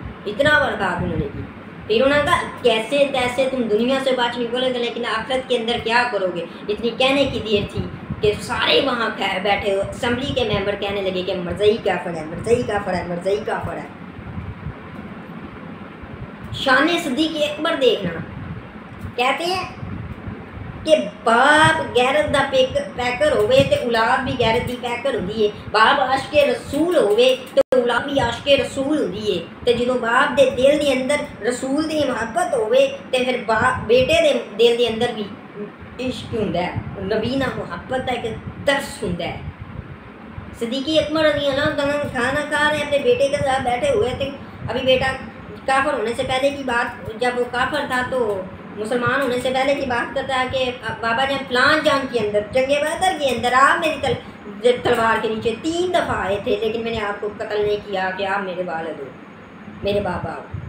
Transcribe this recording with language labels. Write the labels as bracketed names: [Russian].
[Urdu] اتنا برکات انہوں نے کی. پھر انہوں نے کہا کیسے تیسے تم دنیا سے بات نہیں بولے گے لیکن آخرت کے اندر کیا کرو گے. اتنی کہنے کی دیر تھی کہ سارے وہاں بیٹھے ہو اسمبلی کے ممبر کہنے لگے کہ مرزئی کافر ہے، مرزئی کافر ہے، مرزئی کافر ہے. [Punjabi] شان صدیق اکبر دیکھنا، کہتے ہیں کہ باپ غیرت دا پیکر ہوئے تے اولاد بھی غیرت دی پیکر ہوندی ہے. باپ عاشق رسول ہوئے تو اولاد بھی عاشق رسول ہوندی ہے. تے جدوں باپ دے دل دے اندر رسول دی محبت ہوئے تے پھر بیٹے دے دل دے اندر بھی عشق ہوندا ہے، نبی نال محبت دا ایک ترس ہوندا ہے. [Urdu] صدیق اکبر رضی اللہ عنہ کھانا کھا رہے ہیں اپنے بیٹے کے ساتھ بیٹھے ہوئے تھے. ابھی بیٹا کافر ہونے سے پہلے کی بات، جب وہ کافر تھا تو مسلمان ہونے سے پہلے کی بات کرتا ہے کہ بابا جان فلان جان کے اندر جنگ بدر کے اندر آپ میری تلوار کے نیچے 3 دفعہ آئے تھے لیکن میں نے آپ کو قتل نہیں کیا کہ آپ میرے والد ہو، میرے بابا ہو.